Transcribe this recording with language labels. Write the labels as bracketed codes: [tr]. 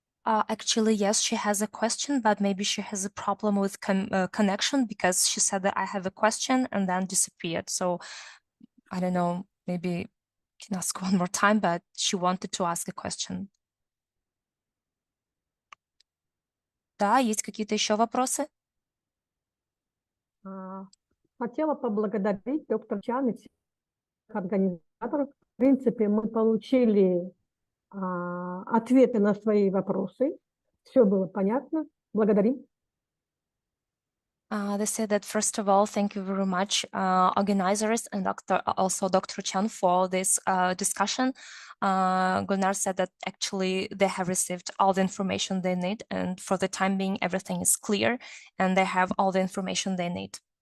[en] Actually, yes, she has a question, but maybe she has a problem with connection because she said that I have a question and then disappeared. So I don't know, maybe can ask one more time, but she wanted to ask a question. [ru] Да, есть какие-то еще вопросы? Хотела поблагодарить доктора Чан и всех организаторов. В принципе, мы получили ответы на свои вопросы. Все было понятно. Благодарим. [en] They said that first of all, thank you very much, organizers and also Dr. Chan for this discussion. Gunnar said that actually they have received all the information they need, and for the time being, everything is clear, and they have all the information they need.